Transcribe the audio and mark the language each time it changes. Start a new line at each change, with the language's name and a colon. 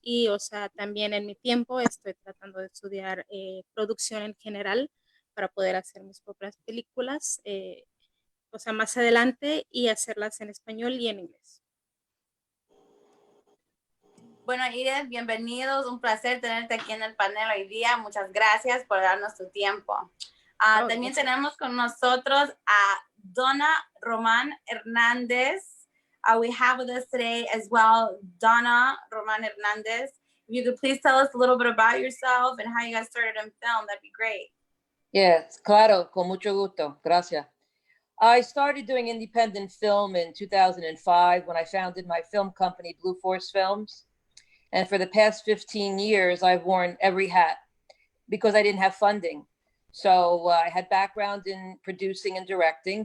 Spanish: Y, o sea, también en mi tiempo estoy tratando de estudiar producción en general para poder hacer mis propias películas, o sea, más adelante, y hacerlas en español y en inglés. Bueno, Edith, bienvenidos. Un placer tenerte aquí en el panel hoy día. Muchas gracias por darnos tu tiempo. También tenemos con nosotros a Donna Román Hernández.
English: We have with us today as well, Donna Román Hernández. If you could please tell us a little bit about yourself and how you got started in film, that'd be great.
Spanish: Yes, claro, con mucho gusto. Gracias.
English: I started doing independent film in 2005 when I founded my film company, Blue Force Films. And for the past 15 years, I've worn every hat because I didn't have funding. So I had background in producing and directing.